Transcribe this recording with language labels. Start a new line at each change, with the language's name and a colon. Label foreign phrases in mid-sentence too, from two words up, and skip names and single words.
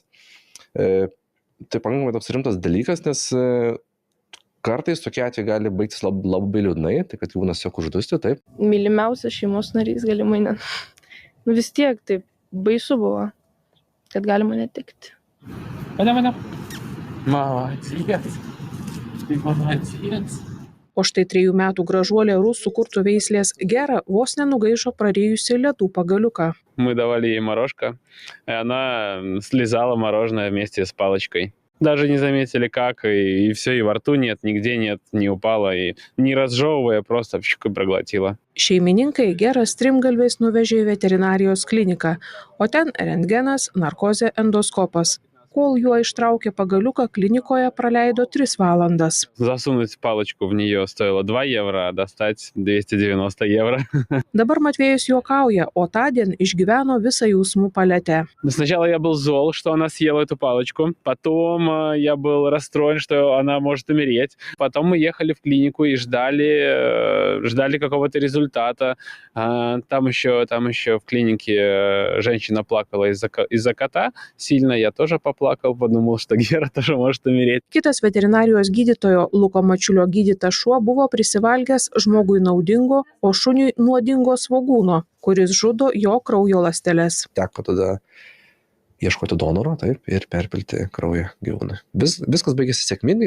Lithuanian: Tai pakankamai toks rimtas dalykas, nes kartais tokie atvejai gali baigtis labai liūdnai, tai kad gyvūnas tiesiog uždusti, taip. Mylimiausias šeimos narys galimai ne. Vis tiek taip baisu buvo, kad galima netekti. Mane.
Russian: Молодец. Ты молодец.
Lithuanian: O štai 3 metų gražuolė rusų kurtų veislės Gera vos nenugaišo prarijusi ledų pagaliuką.
Russian: Мы давали ей морожко, и она слезала мороженое вместе с палочкой. Даже не заметили как, и все, и во рту нет, нигде нет, не упала, и не разжевывая, просто пшик и проглотила.
Lithuanian: Šeimininkai Gerą strimgalviais nuvežė į veterinarijos kliniką, o ten rentgenas, narkozė, endoskopas. Kol juo ištraukė pagaliuką, klinikoje praleido 3 valandas.
Russian: Засунуть палочку в нее стоило 2 евро, а достать 290 евро.
Lithuanian: Dabar Matvėjus juokauja, o tądien išgyveno visą jausmų paletę.
Russian: Сначала я был зол, что она съела эту палочку, потом я был расстроен, что она может умереть. Потом мы ехали в клинику и ждали какого-то результата. Там еще в клинике женщина плакала из-за кота сильно, я тоже поплакал, подумал, что Гера тоже может умереть.
Lithuanian: Kitas veterinarijos gydytojo Luko Mačiulio gydytas šuo buvo prisivalgęs žmogui naudingo, o šuniui nuodingo svogūno, kuris žudo jo kraujo ląsteles. Teko tada ieškoti donoro, taip, ir perpilti kraują gyvūnui. Viskas baigėsi sėkmingai.